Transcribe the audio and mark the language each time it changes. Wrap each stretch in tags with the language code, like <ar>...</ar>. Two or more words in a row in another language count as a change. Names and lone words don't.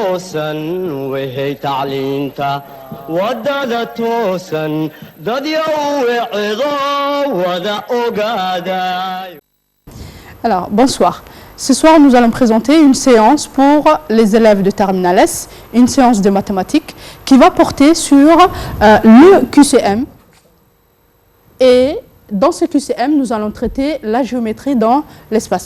<so>toosan wehey tacliinta wadada toosan dad yow wicido wada ogaaday.</so> <fr>Alors, bonsoir. Ce soir, nous allons présenter une séance pour les élèves de Terminal S, une séance de mathématiques qui va porter sur le QCM. Et dans ce QCM, nous allons traiter la géométrie dans l'espace.</fr>